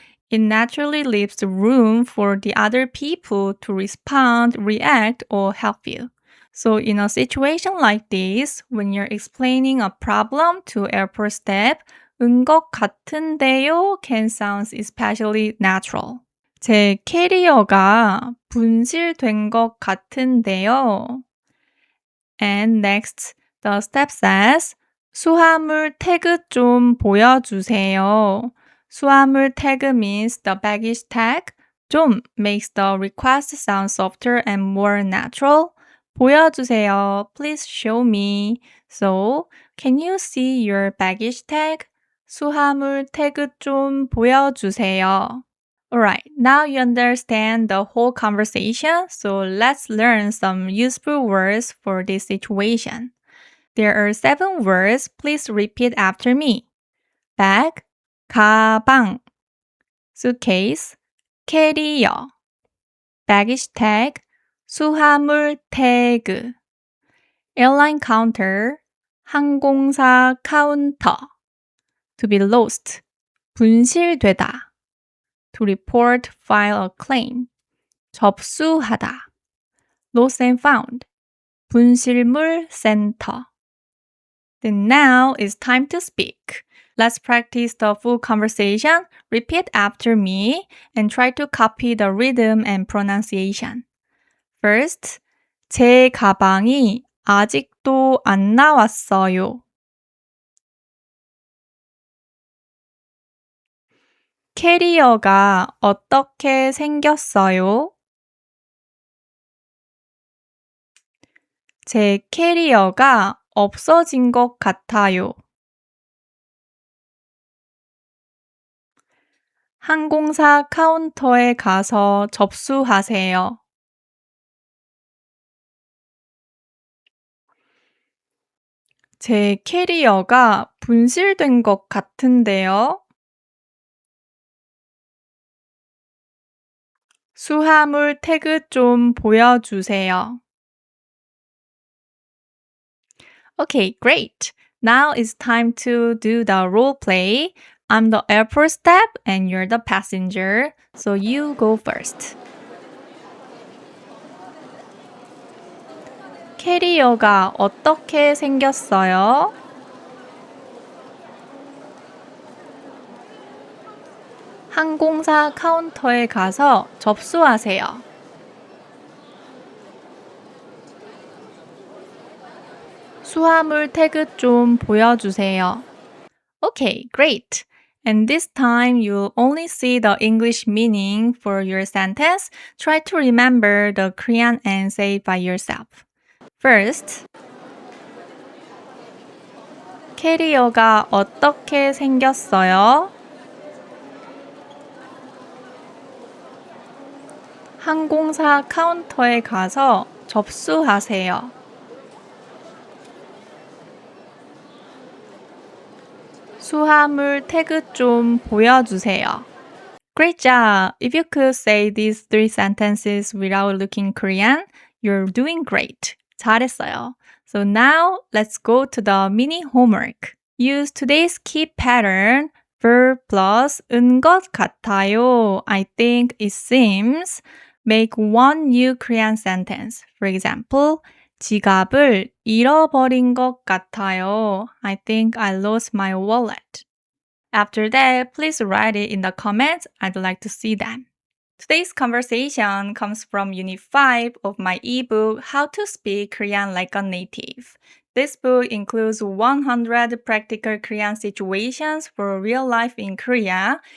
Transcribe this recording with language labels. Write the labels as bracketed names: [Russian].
[English] It naturally leaves room for the other people to respond, react, or help you. So in a situation like this, when you're explaining a problem to airport staff, [Korean] 은 것 같은데요 [English] can sound especially natural. [Korean] 제 캐리어가 분실된 것 같은데요. [English] And next, the step says, [Korean] 수화물 태그 좀 보여주세요. [English] 수화물 tag means the baggage tag. 좀 makes the request sound softer and more natural. [Korean] 보여주세요. [English] Please show me. So, can you see your baggage tag? [Korean] 수화물 태그 좀 보여주세요. [English] Alright, now you understand the whole conversation, so let's learn some useful words for this situation. There are 7 words. Please repeat after me. Bag, [Korean] 가방, [English] suitcase, 캐리어, baggage tag, [Korean] 수화물 태그, [English] airline counter, [Korean] 항공사 카운터, [English] to be lost, [Korean] 분실되다, [English] to report, file a claim, [Korean] 접수하다, [English] lost and found, [Korean] 분실물 센터. [English] Then now it's time to speak. Let's practice the full conversation. Repeat after me and try to copy the rhythm and pronunciation. [Korean] First, 제 가방이 아직도 안 나왔어요. 캐리어가 어떻게 생겼어요? 제 캐리어가 없어진 것 같아요. 항공사 카운터에 가서 접수하세요. 제 캐리어가 분실된 것 같은데요. 수화물 태그 좀 보여주세요. [English] Okay, great. Now it's time to do the role play. I'm the airport staff and you're the passenger, so you go first. [Korean] 캐리어가 어떻게 생겼어요? 항공사 카운터에 가서 접수하세요. 수화물 태그 좀 보여주세요. [English] Okay, great. And this time you'll only see the English meaning for your sentence. Try to remember the Korean and say it by yourself. [Korean] First, 캐리어가 어떻게 생겼어요? 항공사 카운터에 가서 접수하세요. 수화물 태그 좀 보여주세요. [English] Great job! If you could say these 3 sentences without looking Korean, you're doing great. [Korean] 잘했어요. [English] So now let's go to the mini homework. Use today's key pattern, verb plus [Korean] 은 것 같아요. [English] I think, it seems. Make one new Korean sentence. [Korean] For example, 지갑을 잃어버린 것 같아요. [English] I think I lost my wallet. After that, please write it in the comments. I'd like to see them. Today's conversation comes from Unit 5 of my ebook, How to Speak Korean Like a Native. This book includes 100 practical Korean situations for real life in Korea.